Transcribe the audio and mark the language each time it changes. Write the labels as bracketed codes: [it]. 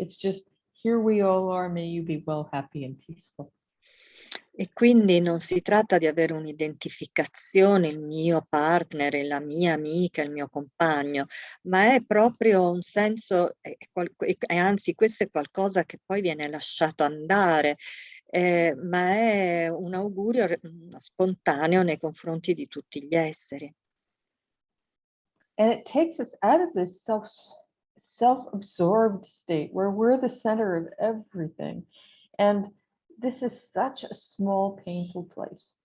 [en] It's just, here we all are, may you be well, happy and peaceful. [it] E quindi non si tratta di avere un'identificazione, il mio partner, la mia amica, il mio compagno, ma è proprio un senso, e anzi questo è qualcosa che poi viene lasciato andare, ma è un augurio spontaneo nei confronti di tutti gli esseri. [en] And it takes us out of this self-absorbed state where we're the center of everything. And this is such a small, painful place.